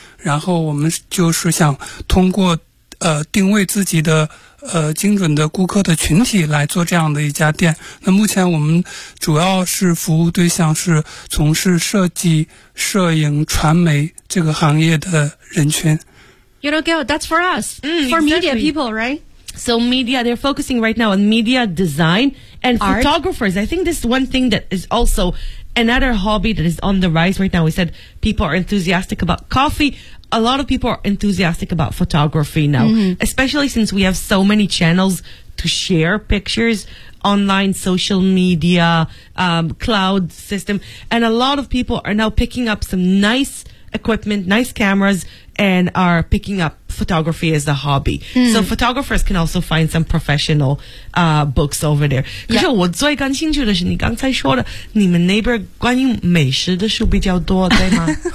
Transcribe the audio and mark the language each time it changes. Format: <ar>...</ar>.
<zh>然后我们就是想通过定位自己的精准的顾客的群体来做这样的一家店。那目前我们主要是服务对象是从事设计、摄影、传媒这个行业的人群。</zh> <en>You know, girl, that's for us, for media people, right? So media, they're focusing right now on media design and photographers. I think this is one thing that is also another hobby that is on the rise right now. We said people are enthusiastic about coffee. A lot of people are enthusiastic about photography now,、mm-hmm. especially since we have so many channels to share pictures, online, social media, cloud system. And a lot of people are now picking up some nice equipment, nice cameras, and are picking up photography as a hobby.、Mm-hmm. So photographers can also find some professional, books over there.</en> <zh>可是我最感兴趣的是你刚才说的你们那边关于美食的书比较多对吗</zh>